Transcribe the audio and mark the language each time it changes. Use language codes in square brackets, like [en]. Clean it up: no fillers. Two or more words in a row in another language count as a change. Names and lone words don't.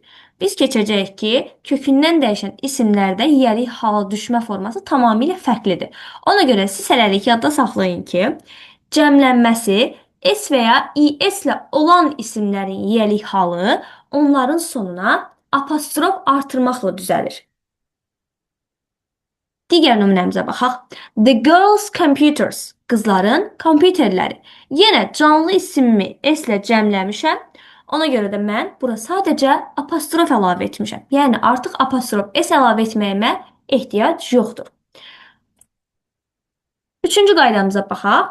[az] Biz keçəcəyik ki, kökündən dəyişən isimlərdə yelik hala düşmə forması tamamilə fərqlidir. Ona görə siz hələlik yadda saxlayın ki, cəmlənməsi S və ya IS ilə olan isimlərin yelik halı onların sonuna apostrof artırmaqla düzəlir. Digər nümunəmizə baxaq. [en] The girls' computers. [az] Qızların kompüterləri. Yenə canlı isimimi S ilə cəmləmişəm. Ona görə də mən bura sadəcə apostrof əlavə etmişəm. Yəni artıq apostrof S əlavə etməyimə ehtiyac yoxdur. Üçüncü qaydamıza baxaq.